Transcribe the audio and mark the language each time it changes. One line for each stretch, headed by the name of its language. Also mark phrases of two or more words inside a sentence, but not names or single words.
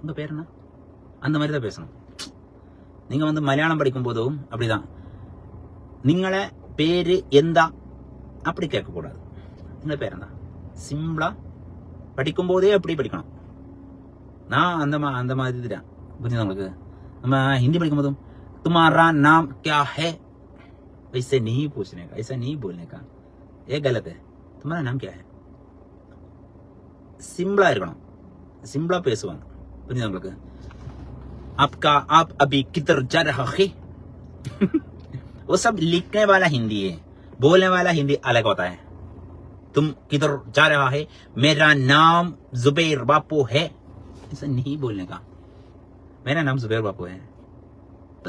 Tamil: உங்க பேர் என்ன அந்த மாதிரி தான் பேசணும். நீங்க வந்து மலையாளம் படிக்கும் போதும் அப்படிதான், நீங்களே
Malayalam: പേര് എന്താ
Tamil: அப்படி கேட்கக்கூடாது. உங்க பேர் என்ன சிம்பிளா படிக்கும் போதே அப்படி படிக்கணும். நான் அந்த மாதிரி தான். புரியுது உங்களுக்கு? நம்ம हिंदी படிக்கும் போதும்
Hindi: तुम्हारा नाम क्या है ऐसे नहीं पूछने का, ऐसा नहीं बोलने का, ये गलत है. तुम्हारा नाम क्या है
Tamil: सिंपला இருக்கணும், सिंपला பேசுவாங்க. புரியுது உங்களுக்கு?
Hindi: आपका आप अभी किधर जा रहा है वो सब लिखने वाला हिंदी है, बोलने वाला हिंदी अलग होता है. तुम किधर जा रहा है, मेरा नाम जुबैर बापू है, ऐसा नहीं बोलने का. मेरा नाम जुबैर बापू है.